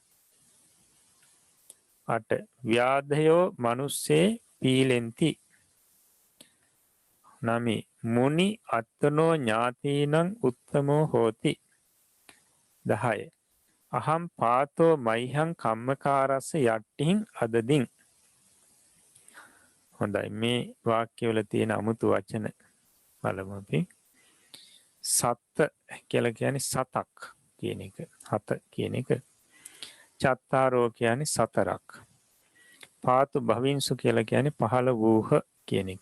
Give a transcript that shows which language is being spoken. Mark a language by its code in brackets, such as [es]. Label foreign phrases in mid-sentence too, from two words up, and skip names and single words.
[pi] 8. ව්‍යාධයෝ මනුස්සේ පීලෙන්ති. 9. මුනි අත්තනෝ ඥාතීනං උත්තමෝ හෝති. 10. අහම් පාතෝ මයිහං කම්මකාරස්ස යට්ටිහින් අදදින්. [si] හොඳයි මේ වාක්‍යවල තියෙන අමුතු වචන බලමු අපි. සත්ත කියලා කියන්නේ සතක් කියන එක. හත කියන එක. චත්තාරෝ කියන්නේ සතරක්. [pi] පාතු භවින්සු [si] කියලා කියන්නේ පහළ වූහ කියන එක.